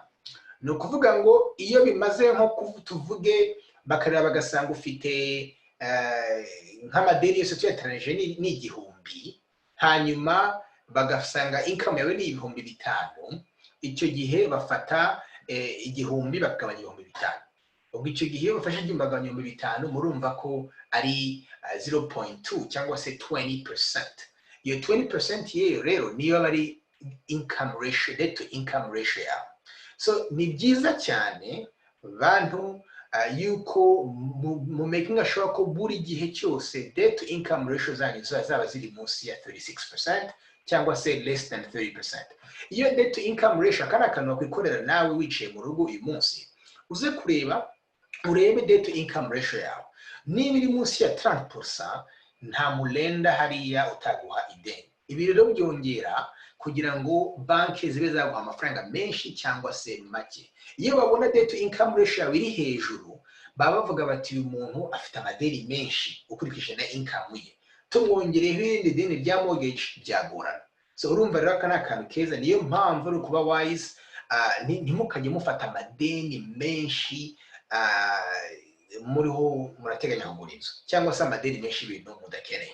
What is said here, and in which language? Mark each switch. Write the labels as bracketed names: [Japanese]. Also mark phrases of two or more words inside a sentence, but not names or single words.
[Kinyarwanda] Ni ukuvuga ngo iyo bimaze nko tuvuge bakareba bagasanga ufite nk'amadeni yose tuyatanije ni 1,000, hanyuma bagasanga income yawe ni 5,000, icyo gihe bafata 1,000 bakagabanya 5,000. Ubwo icyo gihe bafashe 5,000 murumva ko ari 0.2 cyangwa se 20%. Iyo 20% yeyo rero niyo bari [English] income ratio, debt to income ratio [Kinyarwanda] yawe. So ni byiza cyane bantu yuko mu [English] making sure [Kinyarwanda] ko buri gihe cyose [English] debt to income ratio [Kinyarwanda] zanyu zaba ziri munsi ya 36% cyangwa se [English] less than 30%. [Kinyarwanda] Iyo [English] debt to income ratio [Kinyarwanda] kana kantu kwikorera nawe wicaye mu rugo uyu munsi uze urebe [English] debt to income ratio [Kinyarwanda] yawe. Niba iri munsi ya 30% nta mulenda hariya utaguha ideni. Ibi rero byongera kugira ngo banki zibe zaguha amafaranga menshi cyangwa se make. Iyo babona [English] debt to income ratio [Kinyarwanda] yawe iri hejuru baba bavuga bati uyu muntu afite amadeni menshi ukurikije na income ye. tumwongereho irindi deni rya mortgage byagorana. So urumva rero aka ni akantu keza, niyo mpamvu ari kuba wise, ntimukajye mufata amadeni menshi muriho murateganya kugura inzu cyangwa se amadeni menshi ibintu mudakeneye.